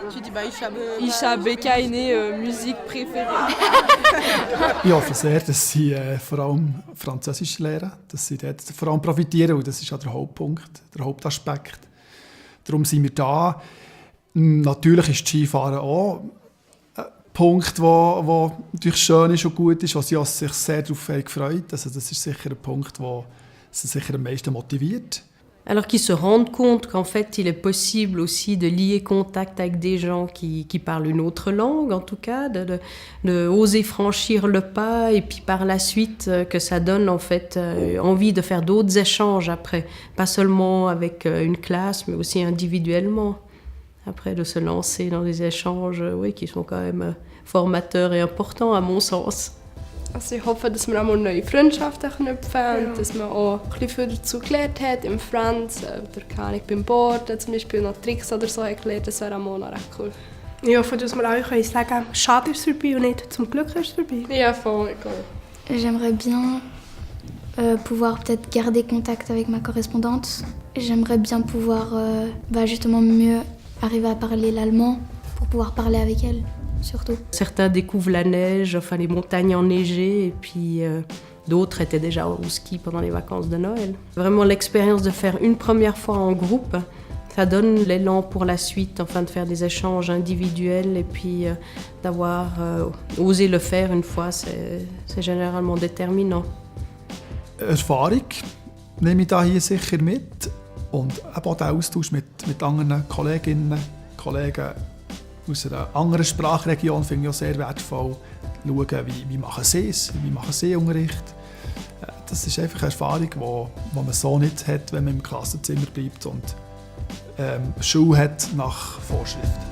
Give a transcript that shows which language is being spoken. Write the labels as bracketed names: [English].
[French] Tu dis Isha Bekaine, Musik préférée. [German] Ich hoffe sehr, dass sie vor allem Französisch lernen, dass sie dort vor allem profitieren, und das ist ja der Hauptpunkt, der Hauptaspekt. Darum sind wir da. Natürlich ist Skifahren auch ein Punkt, der natürlich schön ist und gut ist, was sie sich sehr darauf gefreut. Also das ist sicher ein Punkt, der sie sicher am meisten motiviert. [French] Alors qu'ils se rendent compte qu'en fait, il est possible aussi de lier contact avec des gens qui parlent une autre langue, en tout cas, de oser franchir le pas, et puis par la suite, que ça donne en fait envie de faire d'autres échanges après, pas seulement avec une classe, mais aussi individuellement. Après, de se lancer dans des échanges qui sont quand même formateurs et importants, à mon sens. [German] Also ich hoffe, dass wir auch mal neue Freundschaften knüpfen und dass man auch ein bisschen viel dazu gelernt hat, im Franz, oder keine Ahnung, beim Boarden zum Beispiel noch Tricks oder so gelernt. Das wäre auch mal noch recht cool. Ich hoffe, dass wir auch sagen können, schade ist es vorbei und nicht zum Glück ist es vorbei. Ja, voll, cool. [French] J'aimerais bien pouvoir peut-être garder contact avec ma correspondante. J'aimerais bien pouvoir justement mieux arriver à parler l'allemand pour pouvoir parler avec elle. Surtout. Certains découvrent la neige, enfin les montagnes enneigées, et puis D'autres étaient déjà au ski pendant les vacances de Noël. Vraiment l'expérience de faire une première fois en groupe, ça donne l'élan pour la suite, enfin de faire des échanges individuels et puis d'avoir osé le faire une fois, c'est généralement déterminant. [German] Erfahrung nehme ich da hier sicher mit und auch der Austausch mit anderen Kolleginnen und Kollegen aus einer anderen Sprachregion finde ich auch sehr wertvoll. Schauen, wie machen sie es, wie machen sie Unterricht. Das ist einfach eine Erfahrung, die man so nicht hat, wenn man im Klassenzimmer bleibt und Schule hat nach Vorschrift.